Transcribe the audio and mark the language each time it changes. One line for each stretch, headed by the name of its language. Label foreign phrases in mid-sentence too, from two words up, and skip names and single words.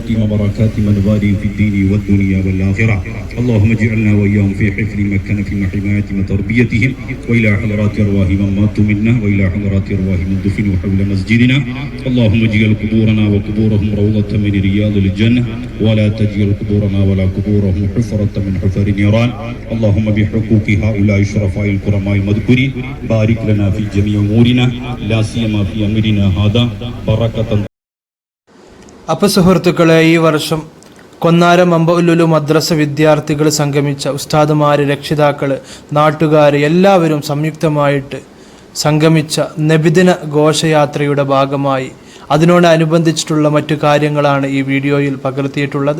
Arabic: وبركات من بارك في الدين والدنيا والآخرة اللهم اجعلنا وإياهم في حفظ مكانة وحماية وتربيتهم وإلى حضرات أرواح من ماتوا منا وإلى حضرات أرواح من دفنوا حول مسجدنا اللهم اجعل قبورنا وقبورهم روضة من رياض الجنة ولا تجعل قبورنا ولا قبورهم حفرة من حفر النيران اللهم بحقوق هؤلاء الشرفاء الكرماء المذكورين بارك لنا في جميع أمورنا لا سيما في أمرنا هذا بركة.
Malayalam: അപ്പോൾ സുഹൃത്തുക്കളെ, ഈ വർഷം കൊന്നാരം അമ്പഉലുലു മദ്രസ വിദ്യാർത്ഥികൾ സംഗമിച്ച ഉസ്താദുമാർ, രക്ഷിതാക്കൾ, നാട്ടുകാർ എല്ലാവരും സംയുക്തമായിട്ട് സംഗമിച്ച നബിദിന ഘോഷയാത്രയുടെ ഭാഗമായി അതിനോടനുബന്ധിച്ചിട്ടുള്ള മറ്റു കാര്യങ്ങളാണ് ഈ വീഡിയോയിൽ പകർത്തിയിട്ടുള്ളത്.